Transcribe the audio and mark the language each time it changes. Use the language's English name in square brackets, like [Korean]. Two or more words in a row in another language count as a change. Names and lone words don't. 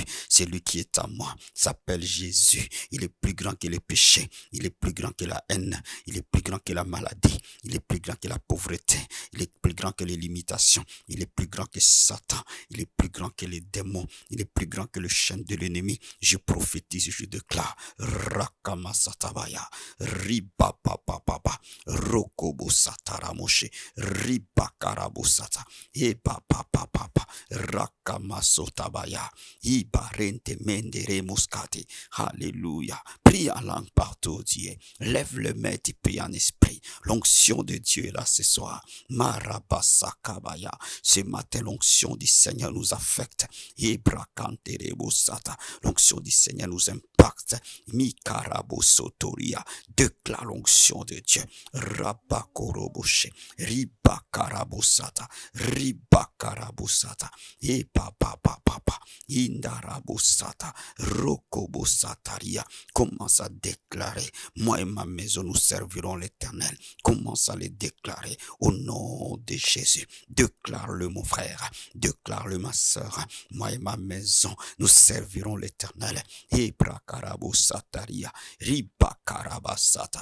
[French] Celui qui est à moi s'appelle Jésus. Il est plus grand que le péché. Il est plus grand que la haine. Il est plus grand que la maladie. Il est plus grand que la pauvreté. Il est plus grand que les limitations. Il est plus grand que Satan. Il est plus grand que les démons. Il est plus grand que le chêne de l'ennemi. Je prophétise, je déclare. Rakama Satabaya. Riba papa papa. Rokobo Sataramoshe. Riba Karabosata. Eba papa papa. Rakama Sotabaya. Iba rente mendere muscati. Alléluia. Prie en langue partout, Dieu. Lève le main, tu pries en esprit. L'onction de Dieu est là ce soir. Marabasakabaya. Ce matin, l'onction du Seigneur nous affecte. Ibrakanterebosata. L'onction du Seigneur nous impacte. Mikarabosotoria. Déclare l'onction de Dieu. Rabakoroboshe. Ribakarabosata. Ribakarabosata. Et papa papa. Indarabosata. Rokobosataria. Commence à déclarer. Moi et ma maison, nous servirons l'Éternel. Commence à le déclarer au nom de Jésus. Déclare-le, mon frère. Déclare-le, ma soeur. Moi et ma maison, nous servirons l'Éternel. Ebrakarabosataria. Ribakarabasata.